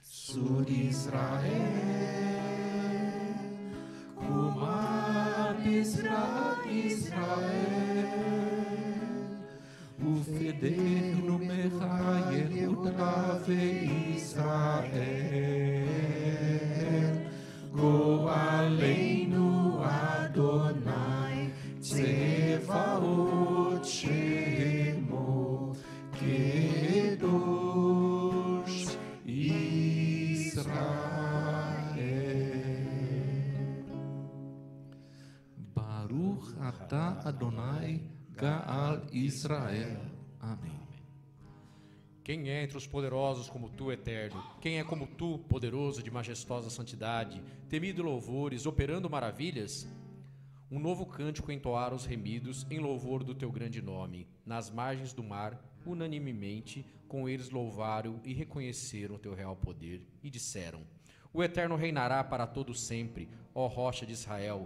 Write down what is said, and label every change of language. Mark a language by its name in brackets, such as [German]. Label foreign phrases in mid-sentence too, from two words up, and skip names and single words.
[Hebrew] sur Israel, Kumar Israel, ופדנו מחיי יהודה וישראל, גואלנו אדוני צבאות שמו קדוש ישראל. ברוך אתה אדני גאל ישראל. [Portuguese] Amém. Quem é entre os poderosos como tu, Eterno? Quem é como tu, poderoso de majestosa santidade, temido em louvores, operando maravilhas? Um novo cântico entoaram os remidos em louvor do teu grande nome. Nas margens do mar, unanimemente, com eles louvaram e reconheceram o teu real poder e disseram: o Eterno reinará para todo sempre, ó rocha de Israel.